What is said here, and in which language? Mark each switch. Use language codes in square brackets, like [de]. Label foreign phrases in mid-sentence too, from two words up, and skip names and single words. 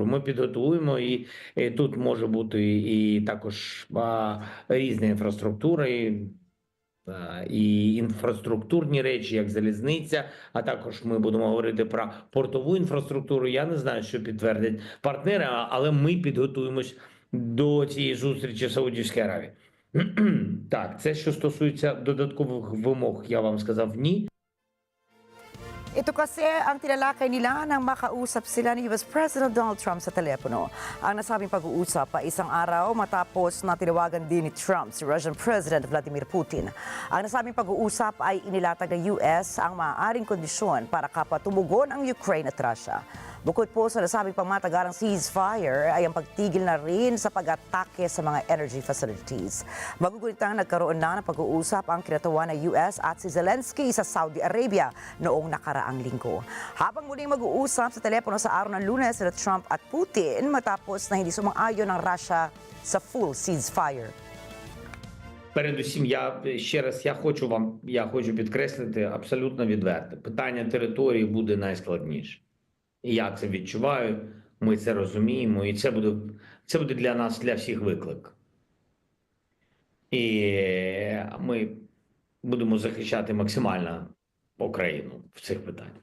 [uk] Ми підготуємо, і тут може бути і також різна інфраструктура, і інфраструктурні речі, як залізниця, а також ми будемо говорити про портову інфраструктуру. Я не знаю, що підтвердять партнери, але ми підготуємось до цієї зустрічі в Саудівській Аравії. Так, це що стосується додаткових вимог, я вам сказав ні. [tl] Ito kasi ang tinalakay nila nang makausap sila ni US President Donald Trump sa telepono. Ang nasabing pag-uusap ay isang araw matapos na tinawagan din ni Trump si Russian President Vladimir Putin. Ang nasabing pag-uusap ay inilatag ng US ang maaaring kondisyon para kapatumugon ang Ukraine at Russia. Bukod po sa nasabing pangmatagalang ceasefire ay ang pagtigil na rin sa pag-atake sa mga [en] energy facilities. [tl] Magugunitang nagkaroon na ng pag-uusap ang kinatawan ng US at si Zelensky sa Saudi Arabia noong nakaraang linggo. Habang muling mag-uusap sa telepono sa araw ng Lunes sila Trump at Putin matapos na hindi sumang-ayon ng Russia sa [en] full ceasefire. [uk] Передусім, я хочу підкреслити абсолютно відверто. Питання території буде найскладніше. І я це відчуваю, ми це розуміємо, і це буде для нас, для всіх виклик. І ми будемо захищати максимально Україну в цих питаннях.